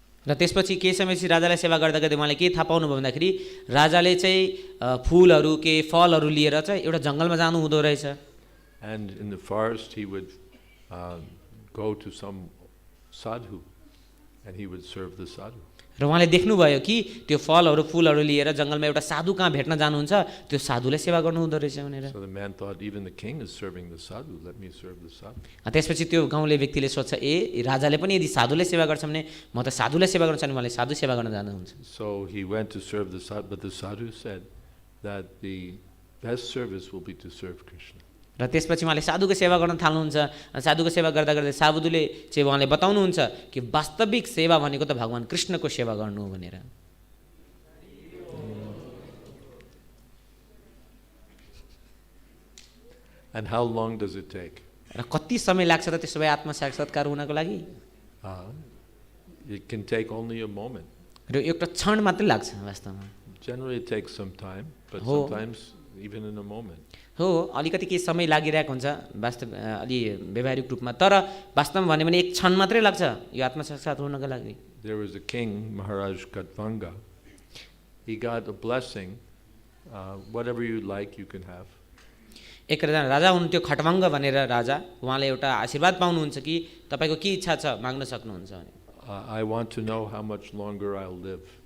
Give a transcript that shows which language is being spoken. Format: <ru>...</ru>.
<ne>र त्यसपछि केही समयपछि राजालाई सेवा गर्दा गर्दै उहाँले के थाहा पाउनुभयो भन्दाखेरि राजाले चाहिँ फुलहरू के फलहरू लिएर चाहिँ एउटा जङ्गलमा जानु हुँदो रहेछ।</ne> <en>And in the forest he would go to some sadhu and he would serve the sadhu.</en> <ne>र उहाँले देख्नुभयो कि त्यो फलहरू फुलहरू लिएर जङ्गलमा एउटा साधु कहाँ भेट्न जानुहुन्छ त्यो साधुले सेवा गर्नु हुँदो रहेछ भनेर।</ne> <en>So the man thought, even the king is serving the sadhu, let me serve the sadhu.</en> <ne>त्यसपछि त्यो गाउँले व्यक्तिले सोच्छ ए राजाले पनि यदि साधुले सेवा गर्छ भने म त साधुले सेवा गर्न चाहन्छु, उहाँले साधु सेवा गर्न जानुहुन्छ।</ne> <en>So he went to serve the sadhu, but the sadhu said that the best service will be to serve Krishna.</en> <ne>र त्यसपछि उहाँले साधुको सेवा गर्न थाल्नुहुन्छ। साधुको सेवा गर्दा गर्दै साधुले चाहिँ उहाँले बताउनुहुन्छ कि वास्तविक सेवा भनेको त भगवान कृष्णको सेवा गर्नु हो भनेर।</ne> <en>And how long does it take?</en> <ne>र कति समय लाग्छ त त्यसो भए आत्मा साक्षात्कार हुनको लागि?</ne> <en>It can take only a moment.</en> <ne>र एउटा क्षण मात्रै लाग्छ वास्तवमा।</ne> <en>Generally it takes some time, but sometimes even in a moment.</en> <ne>हो अलिकति केही समय लागिरहेको हुन्छ वास्तव अलि व्यवहारिक रूपमा, तर वास्तवमा भन्यो भने एक क्षण मात्रै लाग्छ यो आत्मा साक्षात हुनको लागि।</ne> <en>There was a king, Maharaj Kathmandu. He got a blessing. Whatever you like, you can have.</en> <ne>एकजना राजा हुनुहुन्थ्यो खटवाङ्ग भनेर राजा, उहाँले एउटा आशीर्वाद पाउनुहुन्छ कि तपाईँको के इच्छा छ माग्न सक्नुहुन्छ भने।</ne> <en>I want to know how much longer I'll live.</en>